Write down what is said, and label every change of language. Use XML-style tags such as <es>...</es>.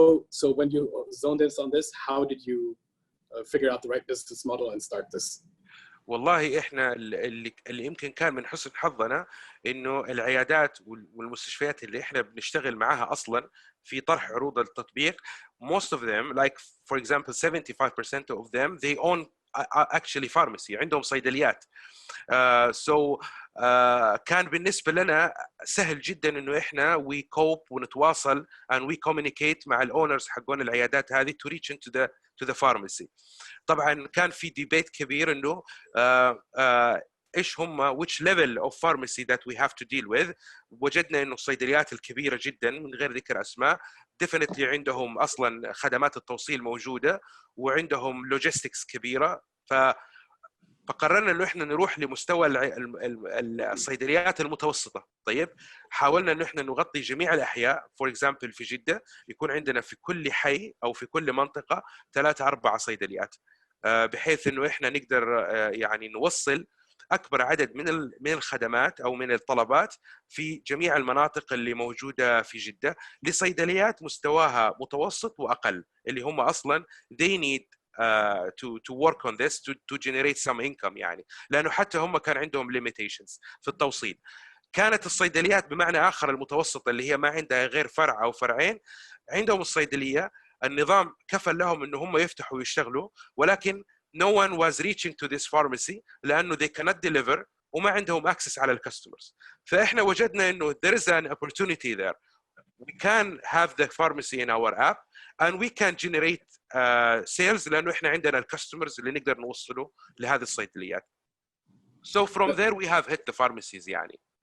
<en>So when you zoned in on this, how did you figure out the right business model and start this?</en> <ar>والله احنا اللي يمكن كان من حسن حظنا انه العيادات والمستشفيات اللي احنا بنشتغل معاها اصلا في طرح عروض التطبيق most of them, like for example 75% of them they own actually pharmacy, عندهم صيدليات. So كان بالنسبة لنا سهل جدا انه احنا we cope ونتواصل and we communicate مع الاونرز حقون العيادات هذه to reach into the pharmacy. طبعا كان في debate كبير انه ايش هم which level of pharmacy that we have to deal with. وجدنا انه الصيدليات الكبيرة جدا من غير ذكر اسماء definitely عندهم اصلا خدمات التوصيل موجودة وعندهم logistics كبيرة. فقررنا انه احنا نروح لمستوى الصيدليات المتوسطه. طيب حاولنا انه احنا نغطي جميع الاحياء. فور اكزامبل في جده يكون عندنا في كل حي او في كل منطقه 3-4 صيدليات، بحيث انه احنا نقدر يعني نوصل اكبر عدد من الخدمات او من الطلبات في جميع المناطق اللي موجوده في جده لصيدليات مستواها متوسط واقل، اللي هم اصلا they need to work on this to generate some income يعني، لأنه حتى هم كان عندهم limitations في التوصيل. كانت الصيدليات بمعنى آخر المتوسطة اللي هي ما عندها غير فرع أو فرعين، عندهم الصيدلية النظام كفل لهم إنه هم يفتحوا ويشتغلوا، ولكن no one was reaching to this pharmacy لأنه they cannot deliver وما عندهم access على الكاستمرز.</ar> <en>فإحنا وجدنا إنه there is an opportunity there. We can have the pharmacy in our app and we can generate sales لأنه إحنا عندنا الكاستمرز اللي نقدر نوصله لهذه الصيدليات. So from there we have hit the pharmacies يعني.</en>